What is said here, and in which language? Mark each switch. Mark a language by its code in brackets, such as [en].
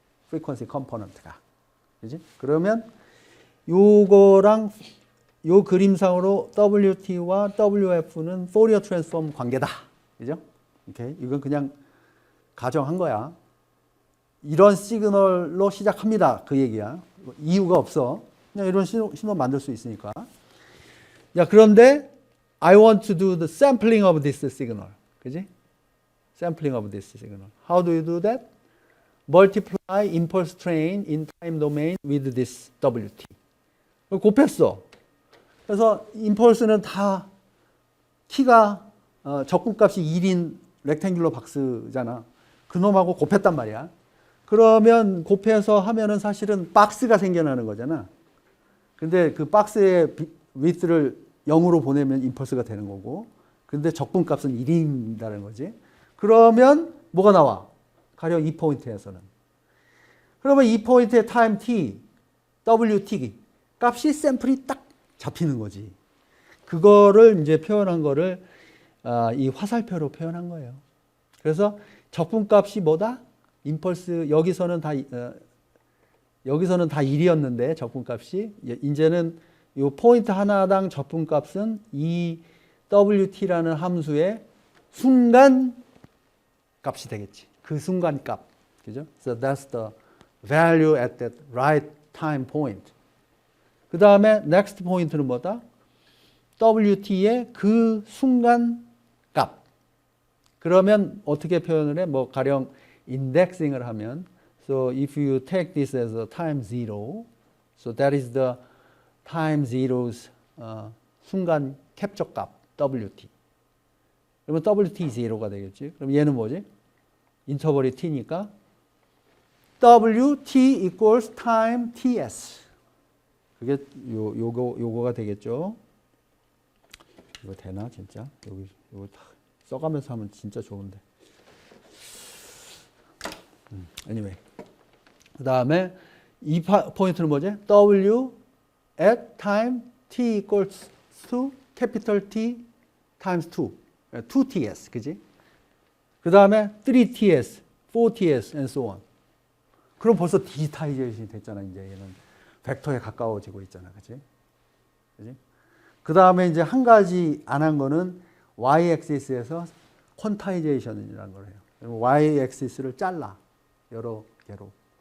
[ko] 프리퀀시 컴포넌트가. 그지? 그러면 요거랑 요 그림상으로 WT와 WF는 포리어 트랜스폼 관계다. 그죠? 오케이. 이건 그냥 가정한 거야. 이런 시그널로 시작합니다. 그 얘기야. 이유가 없어. 그냥 이런 신호 만들 수 있으니까. 자, 그런데 [en] I want to do the sampling of this signal. [ko] 그지? [en] Sampling of this signal. How do you do that? Multiply impulse train in time domain with this WT. [ko] 곱했어. 그래서 임펄스는 다 키가 적분값이 1인 렉탱귤러 박스잖아. 그놈하고 곱했단 말이야. 그러면 곱해서 하면은 사실은 박스가 생겨나는 거잖아. 근데 그 박스의 width를 0으로 보내면 임펄스가 되는 거고, 근데 적분값은 1인다는 거지. 그러면 뭐가 나와? 가령 이 포인트에서는. 그러면 이 포인트의 타임 t, wt 값이 샘플이 딱 잡히는 거지. 그거를 이제 표현한 거를 이 화살표로 표현한 거예요. 그래서 적분값이 뭐다? 임펄스 여기서는 다 1이었는데 적분값이 이제는 이 포인트 하나당 적분값은 이 wt라는 함수의 순간 값이 되겠지. 그 순간 값. 그죠? [en] So that's the value at that right time point. [ko] 그 다음에 next point는 뭐다? wt의 그 순간 값. 그러면 어떻게 표현을 해? 뭐 가령 indexing을 하면 [en] so if you take this as a time zero, so that is the time zero's [ko] 순간 캡처 값 [en] wt. [ko] 그러면 wt 0가 되겠지. 그럼 얘는 뭐지? 인터벌이 t니까 wt equals time ts. 그게 요거가 되겠죠. 이거 되나 진짜? 요거 써가면서 하면 진짜 좋은데. [en] Anyway. [ko] 그 다음에 이 포인트는 뭐지? [en] W at time t equals to capital T times 2. [ko] 2ts, 그지? 그 다음에 3ts, 4ts, [en] and so on. [ko] 그럼 벌써 디지타이제이션이 됐잖아, 이제 얘는. 벡터에 가까워지고 있잖아, 그지? 그지? 그 다음에 이제 한 가지 안 한 거는 y-axis에서 퀀타이제이션이라는 걸 해요. y-axis를 잘라. 여러 개로.